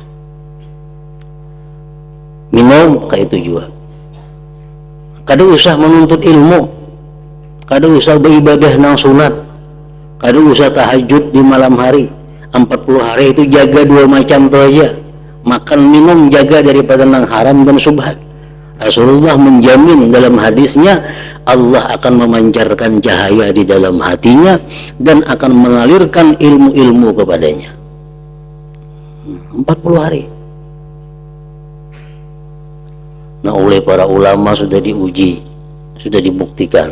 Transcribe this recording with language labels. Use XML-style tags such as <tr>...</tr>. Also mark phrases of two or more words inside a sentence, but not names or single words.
<bjn>Minum kayak itu juga. Kada usah menuntut ilmu, kada usah beribadah nang sunat, kada usah tahajud di malam hari. 40 hari itu jaga 2 macam tu aja. Makan minum jaga daripada nang haram dan subhat. Rasulullah menjamin dalam hadisnya, Allah akan memancarkan cahaya di dalam hatinya dan akan mengalirkan ilmu-ilmu kepadanya. 40 hari. Nah, oleh para ulama sudah diuji, sudah dibuktikan.</bjn>